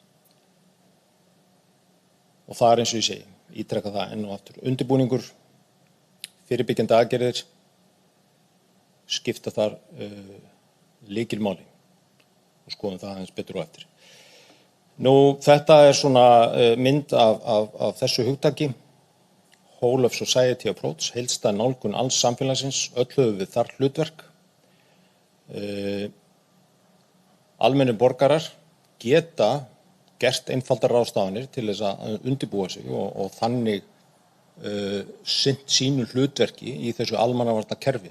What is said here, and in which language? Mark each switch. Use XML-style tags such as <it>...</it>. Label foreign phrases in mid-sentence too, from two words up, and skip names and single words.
<is>Og það eins og ég segi, ítreka það enn og aftur. Undirbúningur, fyrirbyggjandi aðgerðir skipta þar lykilmáli, og skoðum það aðeins betur á eftir. Nú, þetta svona mynd af þessu hugtaki,</is> <en>whole of society approach,</en> <is>heildstæð nálgun alls samfélagsins, öll höfum við þar hlutverk. Almennir borgarar geta gert einfaldar ráðstafanir til þess að undirbúa sig og þannig sinnt sínu hlutverki í þessu almannavarnakerfi.</is>